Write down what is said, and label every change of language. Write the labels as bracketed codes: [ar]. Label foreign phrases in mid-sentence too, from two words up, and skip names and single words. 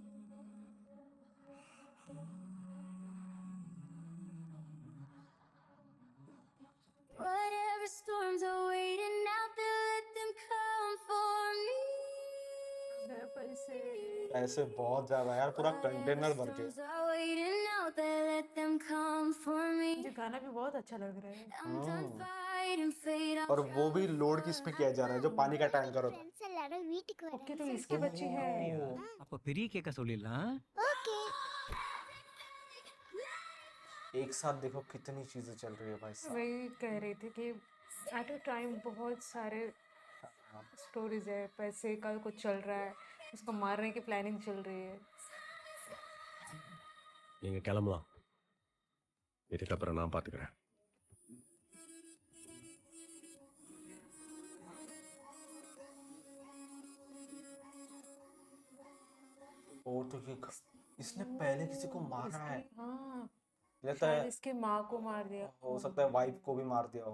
[en] Whatever storms are waiting out there, let them come for me. [hi] पैसे ऐसे बहुत ज्यादा यार, पूरा कंटेनर भर के। [en] Storms are waiting out there, let them come for me. [hi] मुझे गाना भी बहुत अच्छा लग रहा है। [en] I'm done fighting fate. [hi] और वो भी लोड किस पे किया जा रहा है, जो पानी का टैंकर होता है। [ta] फ्रेंड्स எல்லாரும் வீட்டுக்கு வராங்க. [hi] ओके तो इसकी बच्ची है। [ta] அப்போ பெரிய கேக்கா சொல்லிடலாம். [hi] ओके। एक साथ देखो कितनी चीजें चल रही है भाई साहब। वही कह रही थी कि [en] at a time [hi] बहुत सारे स्टोरीज है, पैसे का कुछ चल रहा है, उसको मारने की प्लानिंग चल रही है। [ta] நீங்க கிளம்பலாம். இதுக்கப்புறம் நான் பார்த்துக்கிறேன். [hi] ओ तो ये इसने पहले किसी को मारा है, हाँ लगता शायद है। इसकी माँ को मार दिया, हो सकता है वाइफ को भी मार दिया हो।